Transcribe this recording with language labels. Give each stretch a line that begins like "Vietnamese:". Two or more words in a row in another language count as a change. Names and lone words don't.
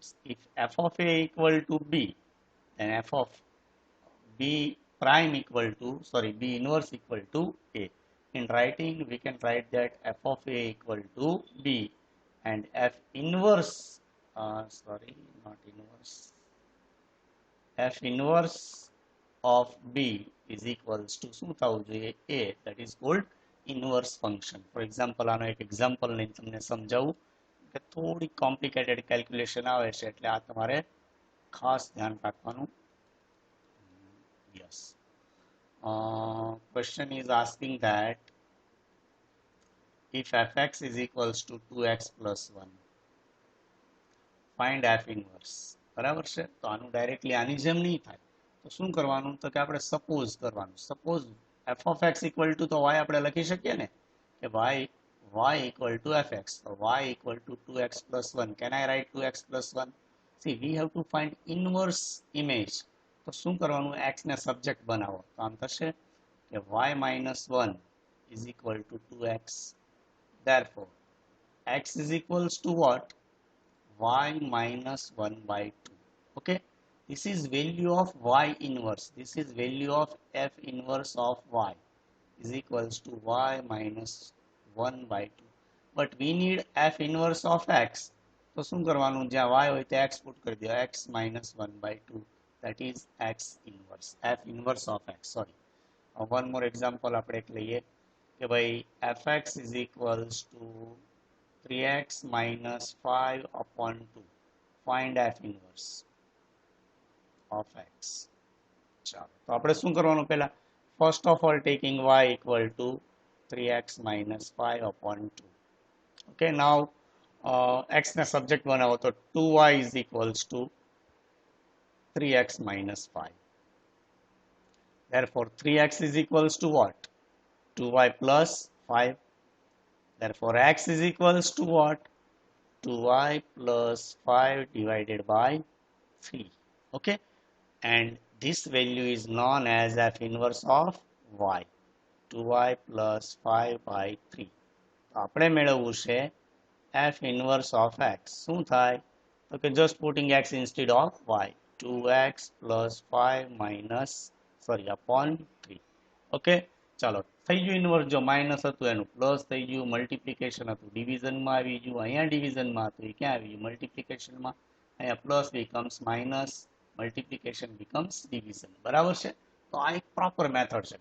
English: If f of A equal to B, then f of B prime equal to, B inverse equal to A. In writing, we can write that f of A equal to B and f inverse, not inverse, f inverse of b is equals to
Gujarati: શું થવું જોઈએ
English: a, that is called inverse function. For example,
Gujarati: આનો એક એક્ઝામ્પલ લઈને તમને સમજાવું કે થોડી
English: complicated calculation
Gujarati: આવે છે એટલે આ તમારે ખાસ ધ્યાન રાખવાનું. યસ,
English: question is asking that if fx is equals to 2x plus 1, find f inverse.
Gujarati: બરાબર છે, તો આનું ડાયરેક્ટલી આની જેમ નહીં થાય, તો શું કરવાનું, તો કે આપણે સપોઝ કરવાનું.
English: સપોઝ f of x equal to,
Gujarati: તો y આપણે લખી શકીએ ને કે
English: y equal to fx, so y equal to 2x plus 1. Can I write 2x plus 1? See, we have to find inverse image.
Gujarati: તો શું કરવાનું, x ને સબ્જેક્ટ બનાવો, તો આમ થશે કે
English: y minus 1 is equal to 2x. Therefore, x is equals to what? Y minus 1 by 2. Okay, this is value of y inverse. This is value of f inverse of y is equals to y minus 1 by 2. But we need f inverse of x.
Gujarati: તો શું કરવાનું, જ્યાં y હોય ત્યાં x પુટ કરી દો,
English: x minus 1 by 2, that is x inverse, f inverse of x. Sorry, one more example
Gujarati: આપણે એક લઈએ કે ભાઈ
English: fx is equals to 3x minus 5 upon 2. Find f inverse of x.
Gujarati: ચાલો, તો આપણે શું કરવાનું, પહેલા
English: first of all taking y equal to 3x minus 5 upon 2. Okay, now x
Gujarati: ને સબ્જેક્ટ બનાવો, તો
English: 2y is equals to 3x minus 5. Therefore, 3x is equals to what? 2y plus 5. Therefore, x is equals to what? 2y plus 5 divided by 3. Okay, and this value is known as f inverse of y, 2y plus 5 by 3.
Gujarati: તો આપણે મેળવવું છે
English: f inverse of x.
Gujarati: શું થાય, તો કે
English: just putting x instead of y, 2x plus 5 minus upon 3.
Gujarati: ઓકે, ચાલો થઈ ગયું ઇન્વર્સ. જો માઇનસ હતું એનું પ્લસ થઈ ગયું, મલ્ટિપ્લિકેશન હતું ડિવિઝનમાં આવી ગયું, અહીંયા ડિવિઝનમાં હતું એ ક્યાં આવી ગયું, મલ્ટિપ્લિકેશનમાં.
English: અહીંયા plus becomes minus, multiplication becomes division.
Gujarati: બરાબર છે, તો આ એક
English: proper method
Gujarati: છે.